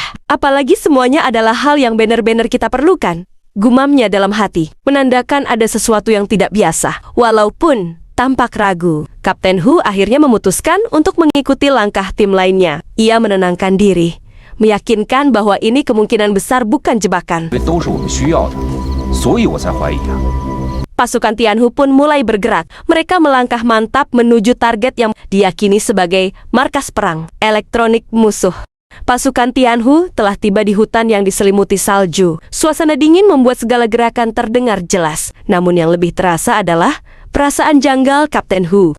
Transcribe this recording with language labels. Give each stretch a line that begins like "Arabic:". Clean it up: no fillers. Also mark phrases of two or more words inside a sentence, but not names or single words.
Indonesian: Apalagi semuanya adalah hal yang benar-benar kita perlukan. Gumamnya dalam hati, menandakan ada sesuatu yang tidak biasa. Walaupun tampak ragu, Kapten Hu akhirnya memutuskan untuk mengikuti langkah tim lainnya. Ia menenangkan diri, meyakinkan bahwa ini kemungkinan besar bukan jebakan.
Chinese: 因为都是我们需要的，所以我才怀疑啊。
Indonesian: Pasukan Tianhu pun mulai bergerak. Mereka melangkah mantap menuju target yang diyakini sebagai markas perang elektronik musuh. Pasukan Tianhu telah tiba di hutan yang diselimuti salju. Suasana dingin membuat segala gerakan terdengar jelas. Namun yang lebih terasa adalah perasaan janggal Kapten Hu.